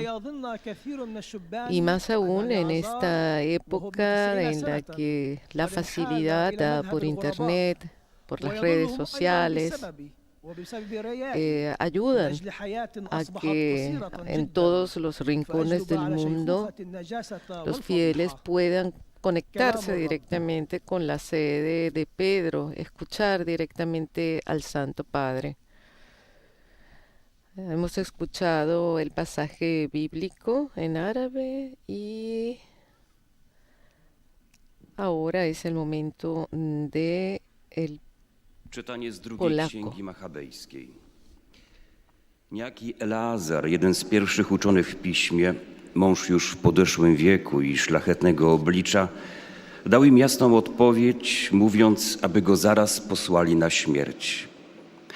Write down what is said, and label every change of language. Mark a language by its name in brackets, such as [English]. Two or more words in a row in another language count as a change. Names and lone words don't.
[Spanish] Y más aún en esta época en la que la facilidad dada por Internet, por las redes sociales, ayudan a que en todos los rincones del mundo los fieles puedan conectarse directamente con la sede de Pedro, escuchar directamente al Santo Padre. Hemos escuchado el pasaje bíblico en árabe y ahora es el momento de el [Polish] Czytanie z drugiej [Spanish] polako. [Polish] Księgi Machabejskiej. Niejaki Eleazar, jeden z pierwszych uczonych w piśmie, mąż już w podeszłym wieku i szlachetnego oblicza, dał im jasną odpowiedź, mówiąc, aby go zaraz posłali na śmierć.